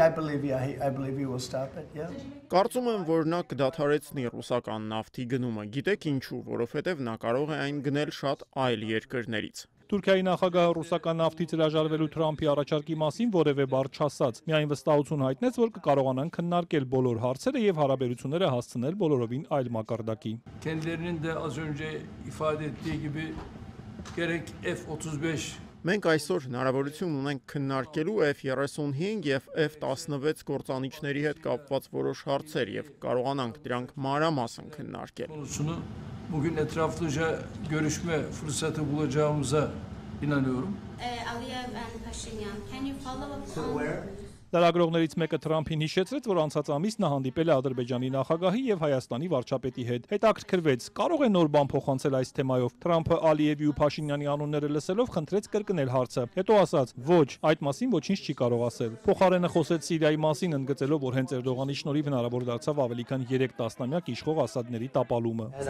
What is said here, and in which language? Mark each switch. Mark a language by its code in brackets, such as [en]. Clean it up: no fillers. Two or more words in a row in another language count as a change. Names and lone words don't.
[hy] Կարծում եմ, որ նա կդադարեցնի ռուսական նավթի գնումը։ Գիտեք ինչու, որովհետև նա կարող է այն գնել շատ այլ երկրներից։ Թուրքիայի նախագահը ռուսական նավթից հրաժարվելու Թրամփի առաջարկի մասին որևէ բառ չասաց, միայն վստահություն հայտնեց, որ կկարողանան քննարկել բոլոր հարցերը եւ հարաբերությունները հասցնել բոլորովին այլ մակարդակի։ [tr] Kendilerinin de az önce ifade ettiği gibi gerek F-35 [hy] Մենք այսօր հնարավորություն ունենք քննարկելու F-35 եւ F-16 գործանիչների հետ կապված որոշ հարցեր եւ կարողանանք դրանք մանրամասն քննարկել։ [tr] Bugün etraflıca görüşme fırsatı bulacağımıza inanıyorum. [hy] Լրագրողներից մեկը Թրամփին հիշեցրեց, որ անցած ամիս նա հանդիպել է Ադրբեջանի նախագահի եւ Հայաստանի վարչապետի հետ։ Հետաքրքրվեց, կարող է նոր բան փոխանցել այս թեմայով։ Թրամփը Ալիևի ու Փաշինյանի անունները լսելով խնդրեց կրկնել հարցը։ Հետո ասաց. «Ոչ, այդ մասին ոչինչ չի կարող ասել»։ Փոխարենը խոսեց Սիրիայի մասին, ընդգծելով, որ հենց Էրդողանի շնորհիվ հնարավոր դարձավ ավելի քան 3 տասնամյակ իշխող Ասադների տապալումը։